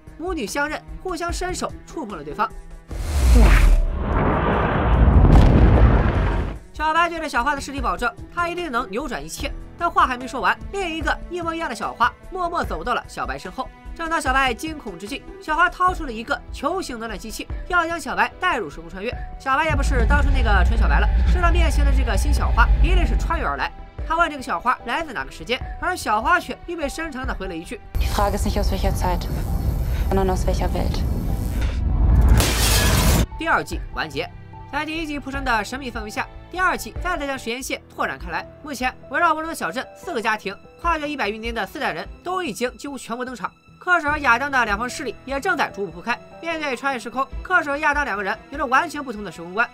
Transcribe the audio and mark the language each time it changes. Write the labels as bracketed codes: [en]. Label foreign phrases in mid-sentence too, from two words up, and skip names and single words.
[zh] 母女相认，互相伸手触碰了对方。小白对着小花的尸体保证，他一定能扭转一切。但话还没说完，另一个一模一样的小花默默走到了小白身后。正当小白惊恐之际，小花掏出了一个球形能量机器，要将小白带入时空穿越。小白也不是当初那个纯小白了，知道面前的这个新小花一定是穿越而来。他问这个小花来自哪个时间，而小花却意味深长地回了一句 [de] Die Frage ist nicht aus welcher Zeit, sondern aus welcher Welt。 [zh] 第2季完结。在第1季铺陈的神秘氛围下，第2季再次将实验线拓展开来。目前围绕无人的小镇，4个家庭，跨越100余年的4代人都已经几乎全部登场。克什和亚当的两方势力也正在逐步铺开。面对穿越时空，克什和亚当两个人有着完全不同的时空观。